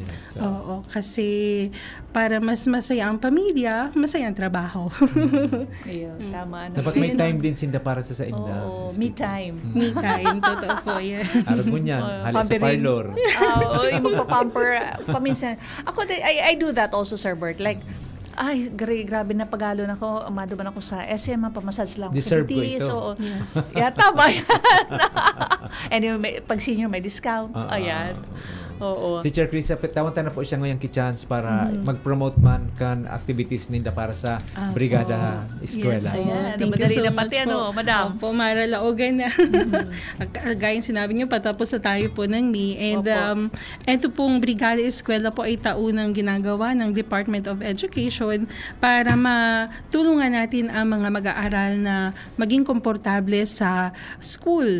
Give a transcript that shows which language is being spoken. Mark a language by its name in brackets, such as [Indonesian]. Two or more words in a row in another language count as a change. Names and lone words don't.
[Filipino] Oo, kasi para mas masaya ang pamilya, masaya ang trabaho. Ayun, tama. [Bikol] Dapat may time din sinda para sa inda. [Filipino] Oo, [English] me time. Me time, [Filipino] totoo po yan. [Bikol] Araw mo niyan, hali sa [Filipino] Pamperin. parlor. Oo, yung magpapamper. Paminsan. Ako, [English] I do that also, Sir Bert. Like, [Bikol] ay, grabe na pagalo na ako. Maduman ako sa SM, pamassage lang. [Filipino] Deserve ko [English] activities. [Filipino] ito. Oo. [English] Yes. [Filipino] Yeah, tama yan. Anyway, pag senior may discount. Ayan. Oo. [Bikol] Teacher Chris, tawantan na po siya ngayong chance para mag-promote man kan activities ninda para sa brigada eskwela. [English] Yes, po. [Filipino] Ayan, [English] Thank you [Bikol] madali [English] so [Filipino] na [English] much [Filipino] pati, ano, po. [English] madam. [Bikol] Opo, maralaogan na. [Filipino] Gaya sinabi niyo, patapos na tayo po ng May. And ito pong brigada eskwela po ay taunang ginagawa ng Department of Education para matulungan natin ang mga mag-aaral na maging komportable sa school.